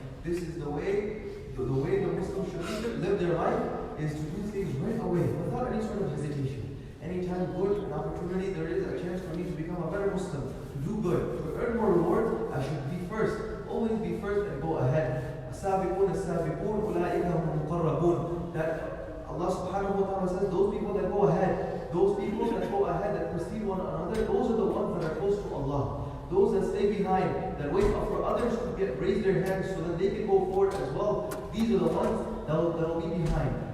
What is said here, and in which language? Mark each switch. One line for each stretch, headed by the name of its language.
English: This is the way the Muslims should live their life, is to do things right away, without any sort of hesitation. Anytime good, an opportunity, there is a chance for me to become a better Muslim, to do good, to earn more reward, I should be first. Always be first and go ahead.
Arabic: السابقون أولئك هم المقربون.
English: That Allah subhanahu wa ta'ala says, those people that go ahead, that precede one another, those are the ones that are close to Allah. Those that stay behind, that wait for others to raise their hands so that they can go forward as well, these are the ones that will be behind.